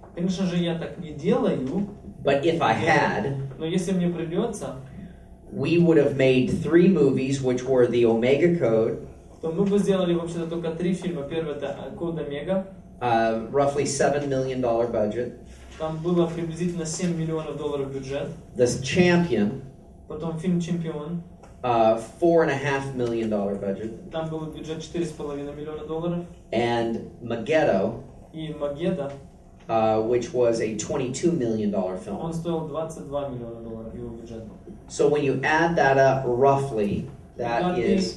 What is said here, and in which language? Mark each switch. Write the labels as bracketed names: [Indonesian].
[Russian] Конечно же, я так не делаю. [English] But if I had, [Russian] но если мне придется, [English] we would have made 3 movies, which were the Omega Code. [Russian] То мы бы сделали вообще-то только 3 фильма. Первый это Код Омега. [English] Roughly $7 million budget. [Russian] Там было приблизительно $7 миллионов бюджет. [English] The Champion. [Russian] Потом фильм Чемпион. [English] $4.5 million budget. [Russian] Там был бюджет $4,5 миллиона. [English] And Megiddo. [Russian] И Магеда. [English] Which was a $22 million film. [Russian] Он стоил $22 миллиона его бюджет. [English] So when you add that up roughly, that is.